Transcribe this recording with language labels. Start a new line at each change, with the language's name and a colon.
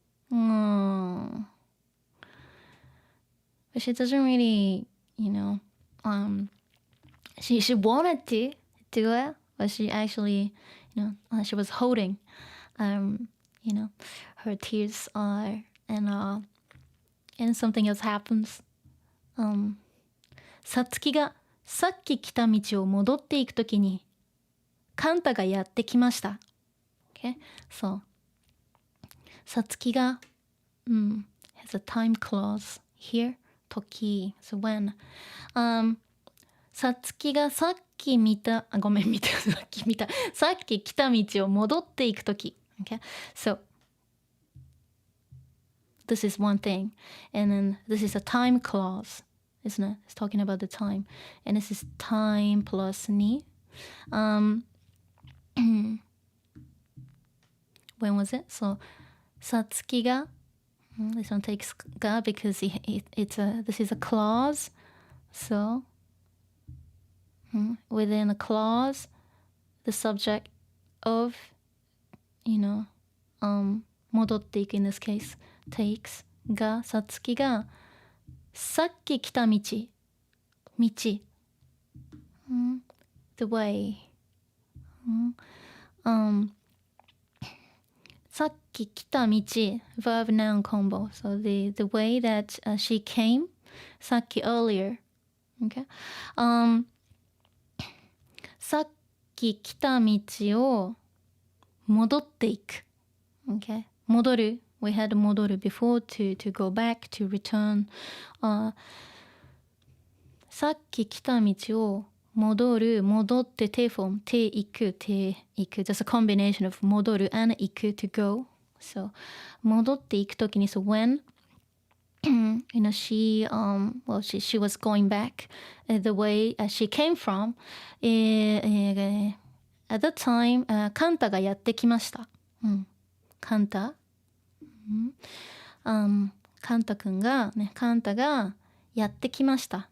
English: But she doesn't really, you know, she wanted to do it, but she actually, you know, she was holding, you know, her tears and something else happens.
Japanese: さつきがさっき来た道を戻っていくときにカンタがやってきました。
English: Okay? So, さつきが、has a time clause here.
Japanese: 時
English: so when
Japanese: さつきがさっき見たさっき来た道を戻っていくとき okay?
English: So this is one thing and then this is a time clause, isn't it? It's talking about the time and this is time plus に when was it? So さつきがthis one takes ga because this is a clause. So within a clause, the subject of, you know, 戻っていく in this case takes
Japanese: がさつきがさっき来た道
English: the way さっき来た道 verb noun combo, so the way that she came さっき earlier, okay?
Japanese: さっき来た道を戻っていく okay?
English: 戻る we had 戻る before to go back, to return. さっき来た道を戻って手 form 手行く just a combination of 戻る and 行く to go. So 戻っていくときに so when you know she was going back the way she came from at that time
Japanese: カンタがやってきました。カンタカンタがやってきました。